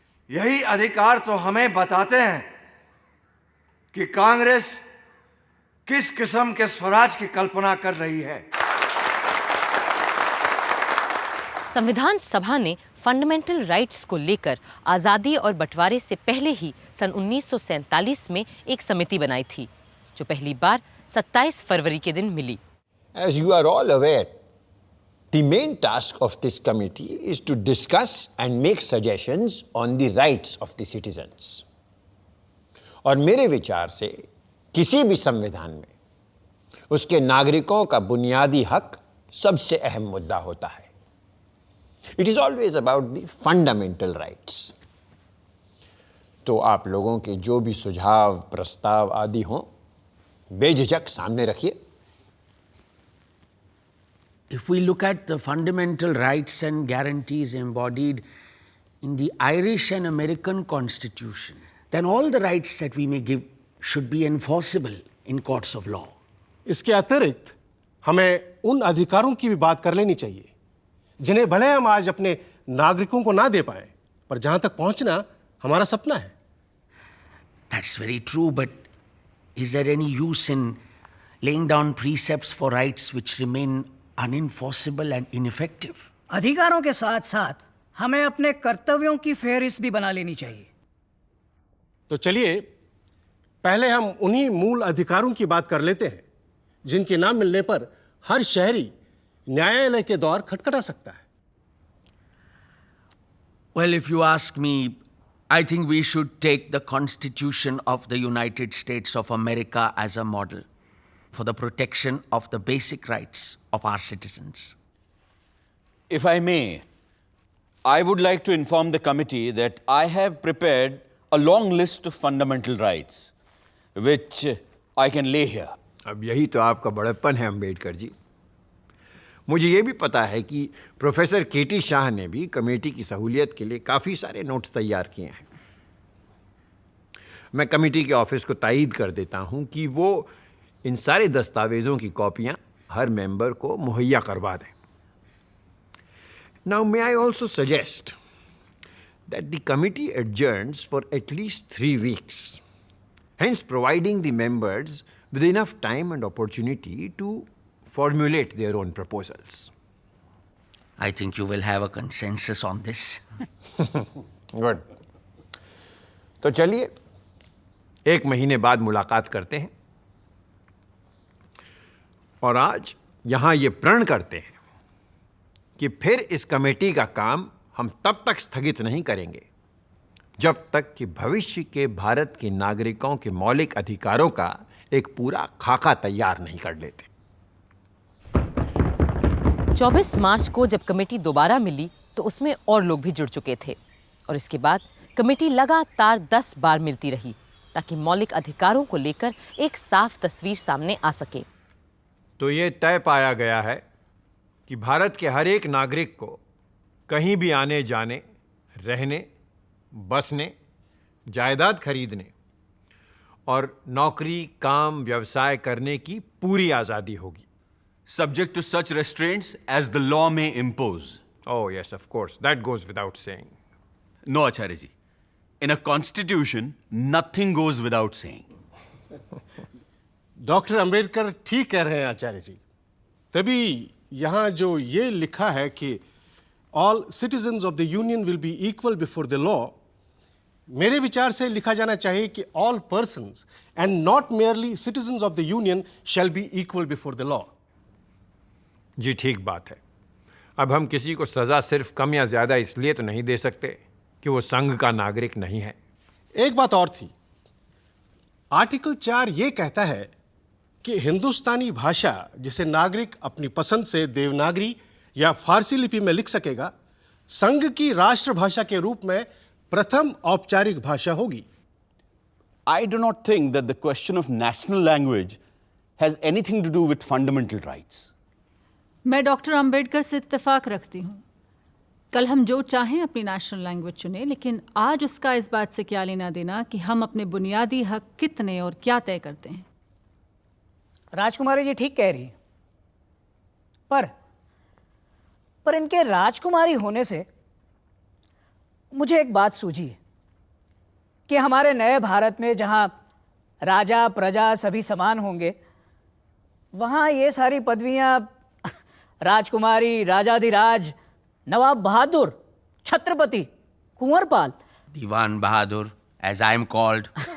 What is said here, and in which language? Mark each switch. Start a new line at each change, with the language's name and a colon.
Hindi: यही अधिकार तो हमें बताते हैं कि कांग्रेस किस किस्म के स्वराज की कल्पना कर रही है। संविधान सभा ने फंडामेंटल राइट्स को लेकर आज़ादी और बंटवारे से पहले ही सन 1947 में एक समिति बनाई थी, जो पहली बार 27 फरवरी के दिन मिली।
English: As you are all aware, the main task of this committee is to discuss and make suggestions on the rights of the citizens.
Hindi: और मेरे विचार से किसी भी संविधान में उसके नागरिकों का बुनियादी हक सबसे अहम मुद्दा होता है।
English: It is always about the fundamental rights.
Hindi: तो आप लोगों के जो भी सुझाव, प्रस्ताव आदि हों, बेझिझक सामने रखिए।
English: If we look at the fundamental rights and guarantees embodied in the Irish and American Constitution, then all the rights that we may give should be enforceable in courts of law.
Hindi: इसके अतिरिक्त हमें उन अधिकारों की भी बात कर लेनी चाहिए जिन्हें भले हम आज अपने नागरिकों को ना दे पाए, पर जहां तक पहुंचना हमारा सपना है।
English: That's very true, but is there any use in laying down precepts for rights which remain unenforceable and ineffective?
Hindi: अधिकारों के साथ साथ हमें अपने कर्तव्यों की फेहरिस्त भी बना लेनी चाहिए। तो चलिए पहले हम उन्हीं मूल अधिकारों की बात कर लेते हैं जिनके नाम मिलने पर हर शहरी न्यायालय के द्वार खटखटा सकता है।
English: Well, if you ask me, I think we should take the Constitution of the United States of America as a model for the protection of the basic rights of our citizens. If I may, I would like to inform the committee that I have prepared a long list of fundamental rights, which I can lay here.
Hindi: अब यही तो आपका बड़प्पन है अम्बेडकर जी। मुझे ये भी पता है कि प्रोफेसर केटी शाह ने भी कमेटी की सहूलियत के लिए काफ़ी सारे नोट्स तैयार किए हैं। मैं कमेटी के ऑफिस को तायीद कर देता हूँ कि वो इन सारे दस्तावेज़ों की कॉपियाँ हर मेंबर को मुहैया करवा दें।
English: Now may I also suggest that the committee adjourns for at least 3 weeks, hence providing the members with enough time and opportunity to formulate their own proposals. I think you will have a consensus on this. Good.
Hindi: तो चलिए 1 महीने बाद मुलाकात करते हैं और आज यहाँ ये प्रण करते हैं कि फिर इस कमेटी का काम हम तब तक स्थगित नहीं करेंगे जब तक कि भविष्य के भारत के नागरिकों के मौलिक अधिकारों का एक पूरा खाका तैयार नहीं कर लेते। 24 मार्च को जब कमेटी दोबारा मिली तो उसमें और लोग भी जुड़ चुके थे और इसके बाद कमेटी लगातार 10 बार मिलती रही ताकि मौलिक अधिकारों को लेकर एक साफ तस्वीर सामने आ सके। तो ये तय पाया गया है कि भारत के हर एक नागरिक को कहीं भी आने जाने, रहने, बसने, जायदाद खरीदने और नौकरी, काम, व्यवसाय करने की पूरी आज़ादी होगी।
English: Subject to such restraints as the law may impose. Oh yes, of course. That goes without saying. No, Acharya ji. In a constitution, nothing goes without saying.
Hindi: Doctor Ambedkar ठीक कह रहे हैं आचार्य जी। तभी यहाँ जो ये लिखा है कि
English: all citizens of the union will be equal before the law,
Hindi: मेरे विचार से लिखा जाना चाहिए कि
English: All persons and not merely citizens of the union shall be equal before the law.
Hindi: जी ठीक बात है। अब हम किसी को सज़ा सिर्फ कम या ज़्यादा इसलिए तो नहीं दे सकते कि वो संघ का नागरिक नहीं है। एक बात और थी, आर्टिकल 4 ये कहता है कि हिंदुस्तानी भाषा जिसे नागरिक अपनी पसंद से देवनागरी या फारसी लिपि में लिख सकेगा, संघ की राष्ट्रभाषा के रूप में प्रथम औपचारिक भाषा होगी।
English: I do not think that the question of national language has anything to do with fundamental rights.
Hindi: मैं डॉक्टर अंबेडकर से इत्तेफाक रखती हूँ। कल हम जो चाहें अपनी नेशनल लैंग्वेज चुनें, लेकिन आज उसका इस बात से क्या लेना देना कि हम अपने बुनियादी हक कितने और क्या तय करते हैं। राजकुमारी जी ठीक कह रही है, पर इनके राजकुमारी होने से मुझे एक बात सूझी है कि हमारे नए भारत में जहाँ राजा प्रजा सभी समान होंगे, वहाँ ये सारी पदवियाँ राजकुमारी, राजाधिराज, नवाब बहादुर, Chhatrapati, Kunwarpal,
English: Diwan Bahadur, as I am called.